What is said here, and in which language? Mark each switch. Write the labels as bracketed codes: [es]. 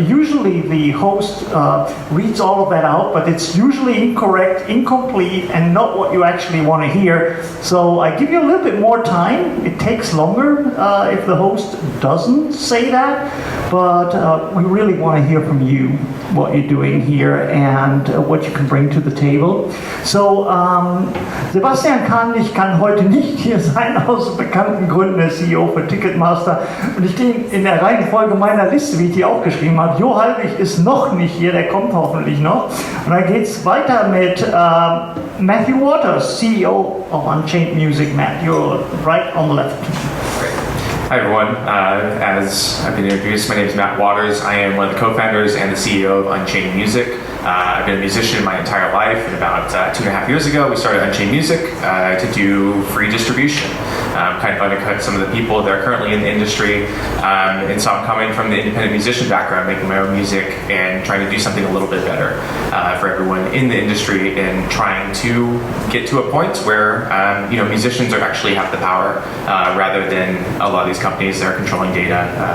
[en] Usually the host reads all of that out, but it's usually incorrect, incomplete, and not what you actually want to hear. So I give you a little bit more time. It takes longer if the host doesn't say that, but we really want to hear from you, what you're doing here and what you can bring to the table. [de] So Sebastian kann heute nicht hier sein, aus bekannten Gründen, der CEO für Ticketmaster. Und ich gehe in der Reihenfolge meiner Liste, wie ich die aufgeschrieben habe. Jo Halbig ist noch nicht hier, der kommt hoffentlich noch. Und dann geht es weiter mit Matthew Waters, CEO of Unchained Music. [en] Matt, you're right on the left. Hi everyone, as I've been introduced, my name is Matt Waters. I am one of the co-founders and the CEO of Unchained Music. I've been a musician my entire life, and about 2.5 years ago we started Unchained Music to do free distribution, kind of undercut some of the people that are currently in the industry, and so I'm coming from the independent musician background, making my own music and trying to do something a little bit better for everyone in the industry, and trying to get to a point where musicians are actually have the power rather than a lot of these companies that are controlling data.